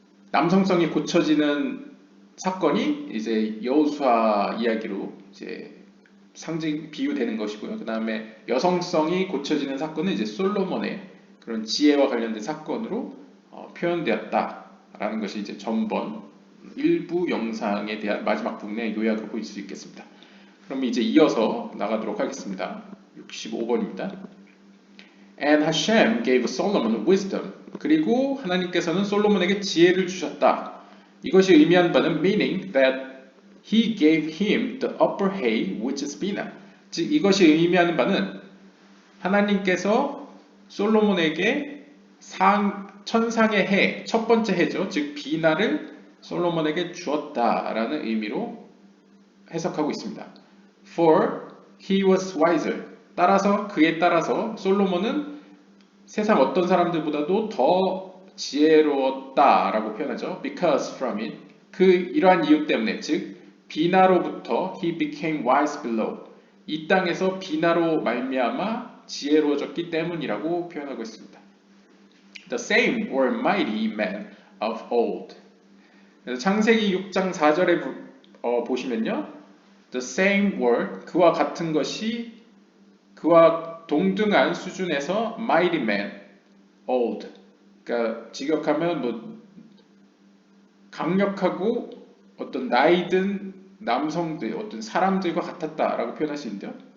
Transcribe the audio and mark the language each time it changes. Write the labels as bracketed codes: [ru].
[ko] 남성성이 고쳐지는 사건이 이제 여호수아 이야기로 이제 상징 비유되는 것이고요. 그 다음에 여성성이 고쳐지는 사건은 이제 솔로몬의 그런 지혜와 관련된 사건으로 표현되었다라는 것이 이제 전번 일부 영상에 대한 마지막 부분의 요약으로 볼 수 있겠습니다. 그럼 이제 이어서 나가도록 하겠습니다. 65번입니다. [en] And Hashem gave Solomon wisdom. [ko] 그리고 하나님께서는 솔로몬에게 지혜를 주셨다. 이것이 의미하는 바는 [en] meaning that he gave him the upper hay which is Bina. [ko] 즉 이것이 의미하는 바는 하나님께서 솔로몬에게 천상의 해, 첫 번째 해죠. 즉 비나를 솔로몬에게 주었다라는 의미로 해석하고 있습니다. [en] For he was wiser. [ko] 그에 따라서 솔로몬은 세상 어떤 사람들보다도 더 지혜로웠다라고 표현하죠. [en] Because from it. [ko] 이러한 이유 때문에, 즉 비나로부터 [en] he became wise below. [ko] 이 땅에서 비나로 말미암아 지혜로워졌기 때문이라고 표현하고 있습니다. [en] The same were mighty men of old. [ko] 그래서 창세기 6장 4절에 보시면요. [en] The same were, [ko] 그와 같은 것이 그와 동등한 수준에서 [en] mighty men, old. [ko] 그러니까 직역하면 뭐 강력하고 어떤 나이든 남성들, 어떤 사람들과 같았다라고 표현할 수 있는데요.